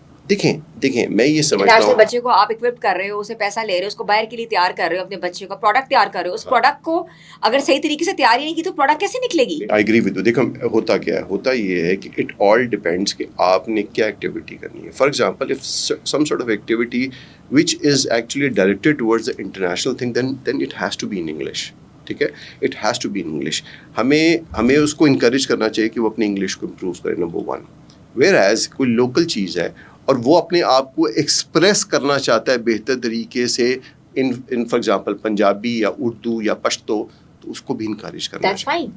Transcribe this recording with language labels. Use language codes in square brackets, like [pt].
[ur] دیکھیں میں یہ سمجھتا [en] international [ur] ہوں, بچے کو آپ اکوپ کر رہے ہو, اسے پیسہ لے رہے ہو, اس کو باہر کے لیے تیار کر رہے ہو, اپنے بچے کا پروڈکٹ تیار کر رہے ہو, اس پروڈکٹ کو اگر صحیح طریقے سے تیار ہی نہیں کی تو پروڈکٹ کیسے نکلے گی؟ [en] I agree with you. [ur] دیکھو ہوتا کیا ہے, ہوتا یہ ہے کہ [en] it all depends [ur] کہ آپ نے کیا ایکٹیویٹی کرنی ہے. [en] For example if some sort of activity which is actually directed towards the international thing then it has to be in English. [ur] ٹھیک ہے, [en] It has to be in English. [ur] ہمیں اس کو انکریج کرنا چاہیے کہ وہ اپنی انگلش کو امپروو کرے, نمبر 1. ویئر ایز کوئی لوکل چیز ہے اور وہ اپنے آپ کو ایکسپریس کرنا چاہتا ہے بہتر طریقے سے ان فار ایگزامپل پنجابی یا اردو یا پشتو, تو اس کو بھی انکریج کرنا چاہیے.